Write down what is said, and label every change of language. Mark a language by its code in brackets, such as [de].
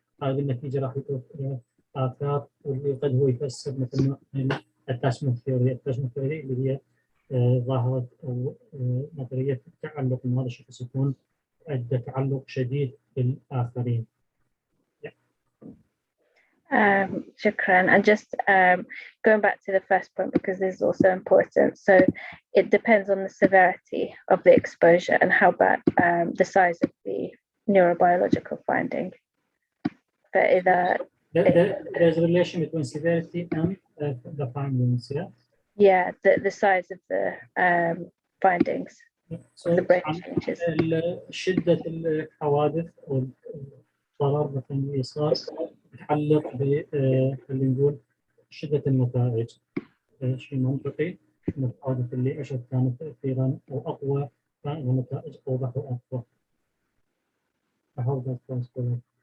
[ar] هذه النتيجة راح يكون آثار واللي قد هو يفسر مثل نوع من التاشمنت ثيوري اللي هي ظاهرة أو نظرية التعلق، إن هذا الشخص يكون عنده تعلق شديد بالآخرين. Shukran. [en] And just going back to the first point, because this is also important. So it depends on the severity of the exposure and how bad the size of the neurobiological finding. There's a relation between severity and the findings, yeah? Yeah, the size of the findings. So the brain changes. [ar] شدة الحوادث أو الضرر مثلا اللي صار يتعلق ب خلينا نقول شدة النتائج. شيء منطقي إن الحوادث اللي أشد كانت تأثيرا أو أقوى كان النتائج أوضح وأقوى. أحاول أذكر.